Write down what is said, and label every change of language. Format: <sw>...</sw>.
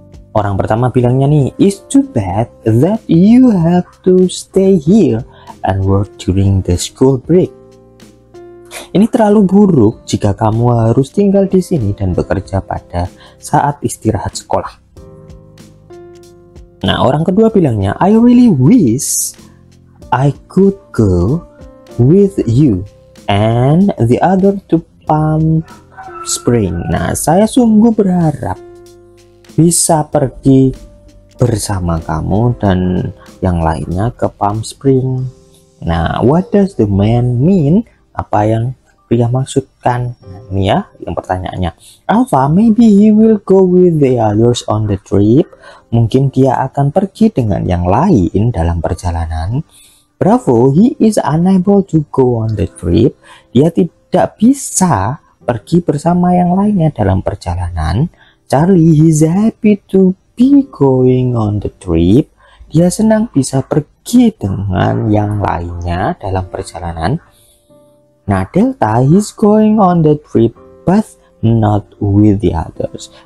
<id>Orang pertama bilangnya nih, "It's too bad that you have to stay here and work during the school break." Ini terlalu buruk jika kamu harus tinggal di sini dan bekerja pada saat istirahat sekolah. Nah, orang kedua bilangnya, "I really wish I could go with you and the other to Palm Spring." Nah, saya sungguh berharap bisa pergi bersama kamu dan yang lainnya ke Palm Spring.</id> <en>Nah, what does the man mean?</en> <id>Apa yang pria maksudkan? Nah, ini ya yang pertanyaannya.</id> <en>Alpha, maybe he will go with the others on the trip.</en> <id>Mungkin dia akan pergi dengan yang lain dalam perjalanan.</id> <en>Bravo, he is unable to go on the trip.</en> <id>Dia tidak bisa pergi bersama yang lainnya dalam perjalanan.</id> <en>Charlie, he's happy to be going on the trip.</en> <id>Dia senang bisa pergi dengan yang lainnya dalam perjalanan.</id> <en>Nah, Delta, he's going on the trip but not with the others.</en>